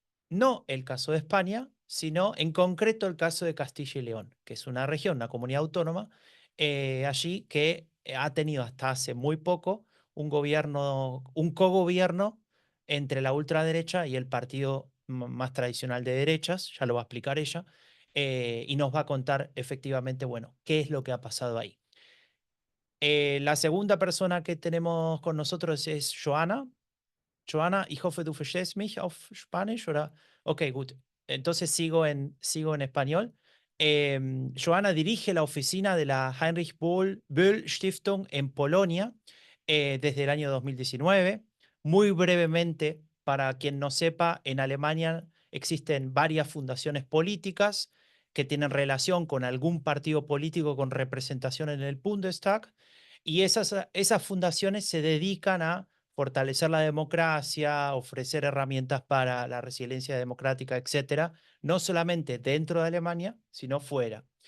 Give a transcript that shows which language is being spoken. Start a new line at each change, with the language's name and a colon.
Spanish: no el caso de España, sino en concreto el caso de Castilla y León, que es una región, una comunidad autónoma allí que ha tenido hasta hace muy poco un gobierno, un cogobierno entre la ultraderecha y el partido más tradicional de derechas, ya lo va a explicar ella, y nos va a contar efectivamente, bueno, qué es lo que ha pasado ahí. La segunda persona que tenemos con nosotros es Joana.
German: Joana, ich hoffe, du verstehst mich auf Spanisch, oder? Ok, gut.
Spanish: Entonces sigo en español. Joana dirige la oficina de la Heinrich Böll Stiftung en Polonia desde el año 2019. Muy brevemente, para quien no sepa, en Alemania existen varias fundaciones políticas que tienen relación con algún partido político con representación en el Bundestag, y esas fundaciones se dedican a fortalecer la democracia, ofrecer herramientas para la resiliencia democrática, etcétera, no solamente dentro de Alemania, sino fuera.